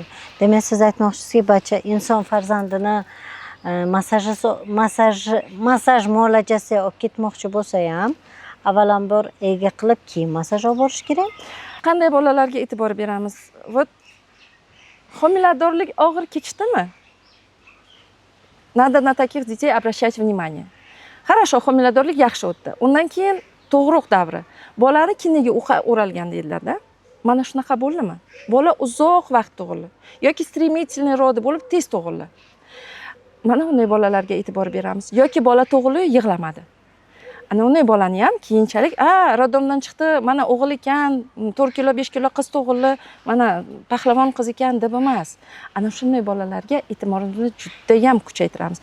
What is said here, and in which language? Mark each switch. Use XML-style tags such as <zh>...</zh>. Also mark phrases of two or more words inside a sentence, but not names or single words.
<uz>Demak, siz aytmoqchisizki, barcha inson farzandini massaj muolajasiga olib ketmoqchi bo'lsa ham, avvalambor ega qilib, keyin massaj olib borish kerak. Qanday bolalarga e'tibor beramiz? Вот homiladorlik og'ir kechdimi?</uz> <ru>Надо на таких детей обращать внимание. Хорошо,</ru> <uz>homiladorlik yaxshi o'tdi. Undan keyin tug'ruq davri. Bolani kiniga o'ralgan deydilar-da. Mana shunaqa bo'ldimi? Bola uzoq vaqt tug'ildi yoki</uz> <ru>стремительный роды</ru> <uz>bo'lib tez tug'ildi. Mana unday bolalarga e'tibor beramiz. Yoki bola tug'ildi, yig'lamadi. Ana unday bolani ham keyinchalik, rodomdan chiqdi, mana o'g'il ekan, 4 kilo, 5 kilo qiz tug'ildi, mana pahlavon qiz ekan deb emas. Ana shunday bolalarga e'tiborimizni juda ham kuchaytiramiz.</uz>